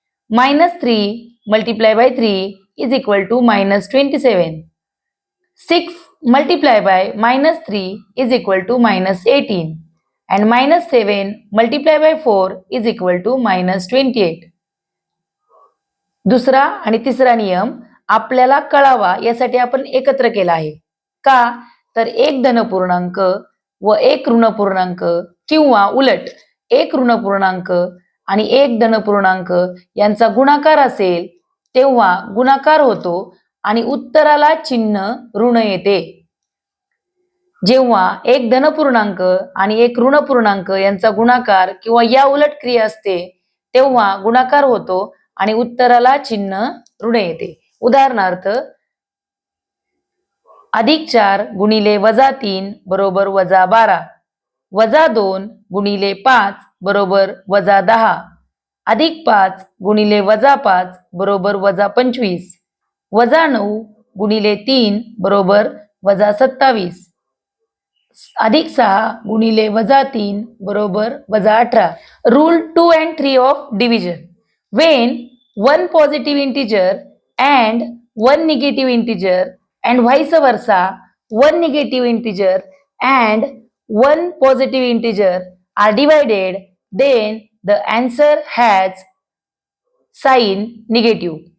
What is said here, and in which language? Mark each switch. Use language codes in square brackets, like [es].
[en] -3 multiply by 3 is equal to -27. 6 multiply by -3 is equal to -18. And -7 multiply by 4 is equal to -28. [mr] दुसरा आणि तिसरा नियम आपल्याला कळावा यासाठी आपण एकत्र केला आहे. का तर एक धनपूर्णांक व एक ऋणपूर्णांक किंवा उलट एक ऋणपूर्णांक आणि एक धनपूर्णांक यांचा गुणाकार असेल तेव्हा गुणाकार होतो आणि उत्तराला चिन्ह ऋण येते. जेव्हा एक धनपूर्णांक आणि एक ऋणपूर्णांक यांचा गुणाकार किंवा या उलट क्रिया असते तेव्हा गुणाकार होतो आणि उत्तराला चिन्ह ऋण येते. उदाहरणार्थ +4 गुणिले -3 बरोबर -12, -2 गुणिले 5 बरोबर -10, +5 गुणिले -5 बरोबर -25, -9 गुणिले 3 बरोबर -27, +6 गुणिले -3 बरोबर -18. [en] Rule 2 and 3 of division. When one positive integer and one negative integer and vice versa, one negative integer and one positive integer are divided, then the answer has sign negative.